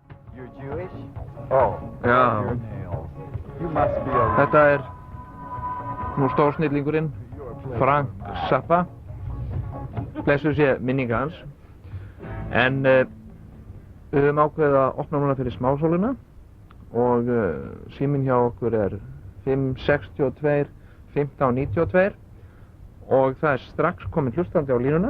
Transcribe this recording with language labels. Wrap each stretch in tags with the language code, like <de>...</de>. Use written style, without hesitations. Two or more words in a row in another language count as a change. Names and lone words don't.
<en>You're Jewish? Oh,</en> <is>Já.</is> <en>your nails. You must be a...</en> <is>Þetta nú stórsnillingurinn, Frank Zappa. Blessuð sé minninga hans. En við höfum ákveðið að opna núna fyrir smásóluna og síminn hjá okkur 562 1592 og það strax komin hlustandi á línuna.</is>